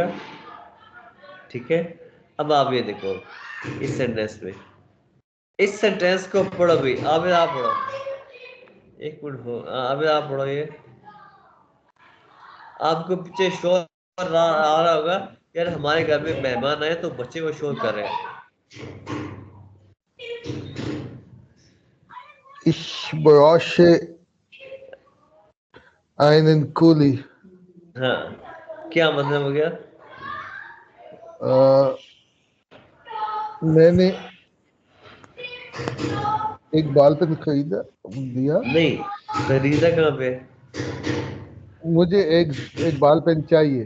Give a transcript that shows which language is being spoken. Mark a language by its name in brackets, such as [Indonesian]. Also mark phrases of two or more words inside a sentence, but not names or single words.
[Hindi] ठीक है, अब आप ये देखो इस सेंटेंस में, इस सेंटेंस को पढ़ो भी, आप पढ़ो, एक मिनट हो, अब आप पढ़ो ये। आपको पीछे शोर आ रहा होगा, यार हमारे घर में मेहमान आए तो बच्चे को शोर कर रहे हैं। [German] Ich brauche einen Kuli. [Hindi] हाँ, क्या मतलब हो गया? मैंने एक [English] ball pen [Hindi] खरीदा, दिया। नहीं, खरीदा कहाँ पे? मुझे एक [English] ball pen [Hindi] चाहिए।